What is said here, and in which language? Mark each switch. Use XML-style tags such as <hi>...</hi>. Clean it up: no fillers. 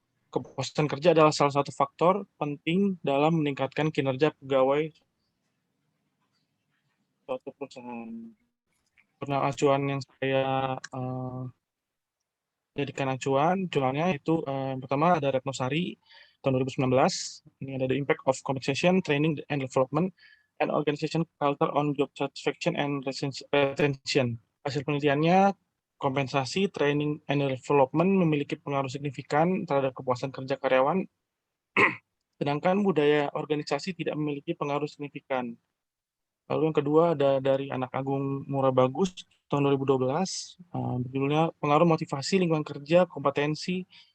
<id>Kepuasan kerja adalah salah satu faktor penting dalam meningkatkan kinerja pegawai suatu perusahaan. Pernah acuan yang saya jadikan acuannya itu pertama ada Retnosari tahun 2019. Ini ada</id> <en>the impact of compensation, training and development, and organization culture on job satisfaction and retention.</en> <id>Hasil penelitiannya, kompensasi, training and development memiliki pengaruh signifikan terhadap kepuasan kerja karyawan, sedangkan budaya organisasi tidak memiliki pengaruh signifikan. Lalu yang kedua ada dari Anak Agung Murah Bagus tahun 2012, judulnya pengaruh motivasi, lingkungan kerja, kompetensi,</id>